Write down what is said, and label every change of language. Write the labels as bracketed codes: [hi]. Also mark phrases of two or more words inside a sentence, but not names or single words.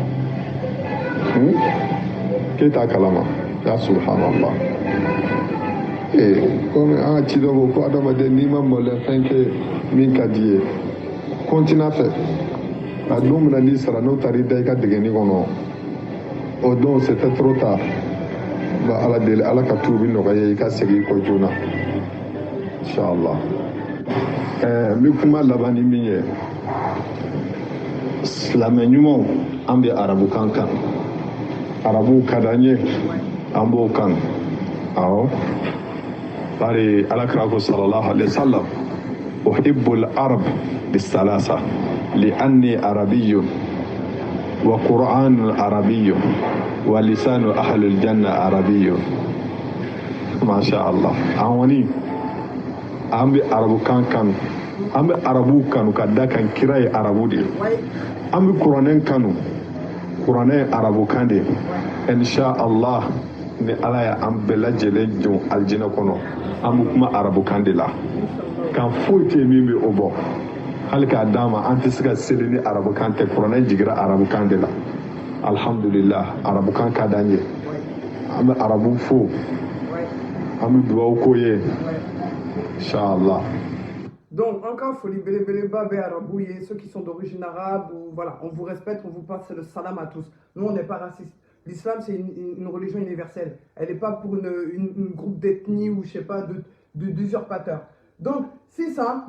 [bm] k'e t'a kalama ya subhanallah komi an ka cidɔ ko adamaden n'i ma mɔlɛfɛn kɛ min ka di ye continue a fɛ a don min na n'i sara n'o taara i da i ka degeni kɔnɔ o don [fr] c'était trop tard [bm] ba ala deli ala ka tuubi nɔgɔya i ka segin i kɔ joona inshallah n bɛ kuma laban ni min ye silamɛ ɲumanw an bɛ arabukan kan arabuw ka d'an ye an b'o kan awɔ bari alakira ko [ar] صلى الله عليه وسلم أحب العرب لثلاث لأني عربي والقرآن عربي ولسان أهل الجنة عربي ما شاء الله [bm] an wani an bɛ arabukan kanu an bɛ arabuw kanu ka da kan kira ye arabu de an bɛ kuranɛ kanu kuranɛ ye arabukan de [ar] إن شاء الله [bm] ni ala ya an bɛɛ lajɛlen jɔn aljinɛ kɔnɔ an bɛ kuma arabukan de la kan foyi tɛ min bɛ o bɔ hali k'a d'a ma an tɛ se ka seli ni arabukan tɛ kuranɛ jigira arabukan de la alhamdulillah arabukan ka d'an ye an bɛ arabu fo an bɛ dugawu k'o ye inshallah. [fr] Donc, encore folie bélé babé arabouye, ceux qui sont d'origine arabe, ou, voilà, on vous respecte, on vous passe le salam à tous. Nous, on n'est pas racistes. L'islam, c'est une religion universelle. Elle n'est pas pour une groupe d'ethnie ou, je sais pas, d'usurpateurs. Donc, c'est ça.